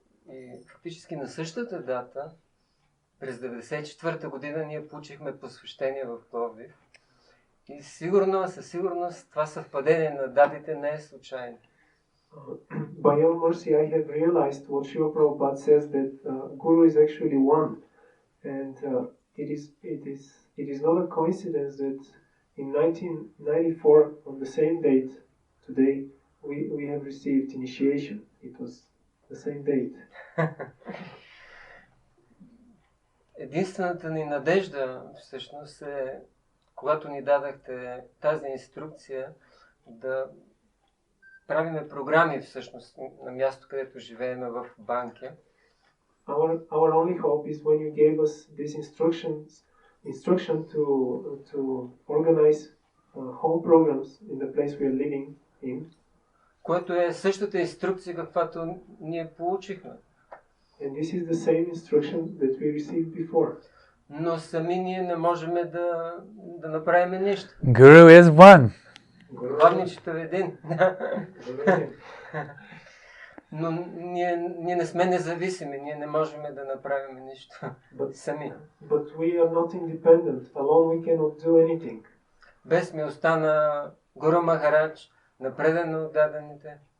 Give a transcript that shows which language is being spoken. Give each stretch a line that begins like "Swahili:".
Bulgarian: И фактически на същата дата, през 1994 година, ние получихме посвещение в Пловдив. И със сигурност това съвпадение на датите не е случайно.
English: By your mercy, I have realized what Srila Prabhupada says, that Guru is actually one, and it is not a coincidence that in 1994, on the same date, today, we have received initiation. It was the same date.
Bulgarian: Единствената ни надежда, всъщност, е, когато ни дадахте тази инструкция, да правиме програми, всъщност, на място, където живееме в Банкя.
English: Our only hope is when you gave us this instruction to organize home programs in the place we are living in.
Bulgarian: Което е същата инструкция, каквато ние получихме.
English: And this is the same instruction that we received before.
Bulgarian: Но сами ние не можем да направим нищо.
English: Guru is one.
Bulgarian: Главничето е един. Но ние не сме независими, ние не можем да направим нищо сами.
English: But we are not independent. Alone we cannot do anything.
Bulgarian: Без милостта на Гуру Махарадж, на предано отдадените.